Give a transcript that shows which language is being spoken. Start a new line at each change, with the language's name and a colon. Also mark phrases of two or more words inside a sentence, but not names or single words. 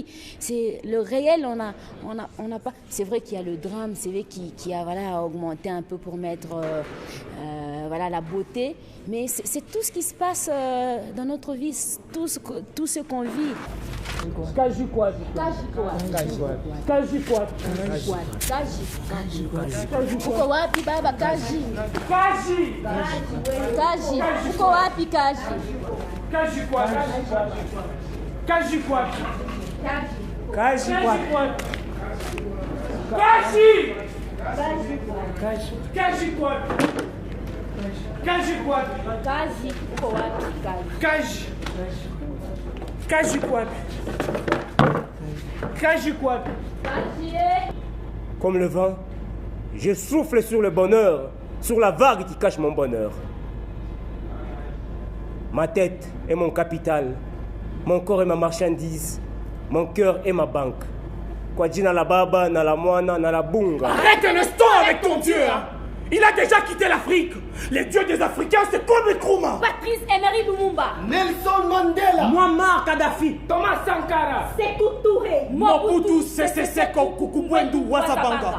French: C'est le réel, on n'a pas... C'est vrai qu'il y a le drame, c'est vrai qui a voilà, augmenté un peu pour mettre voilà, la beauté. Mais c'est tout ce qui se passe dans notre vie, tout ce qu'on vit. Kaji quoi?
Swahili: Uko wapi baba Kaji? Kaji. Uko wapi Kaji?
French: Kaji quoi? Kaji quoi? Kaji quoi? Kaji! Kaji quoi? Kaji quoi? Kaji.
Swahili: Uko wapi Kaji?
French: Kaji! Kaji quoi? Kaji quoi? Comme le vent, je souffle sur le bonheur, sur la vague qui cache mon bonheur. Ma tête est mon capital, mon corps est ma marchandise, mon cœur est ma banque.
Swahili: Kwadjina la baba, na la moana, na la bunga.
French: Arrête un instant avec ton Dieu, hein. Il a déjà quitté l'Afrique. Les dieux des Africains, c'est comme Nkrumah. Patrice Emery Lumumba. Nelson Mandela. Muammar Kadhafi. Thomas Sankara. Sékou Touré. Mobutu Sese Seko Kukubuendu Wasabanga.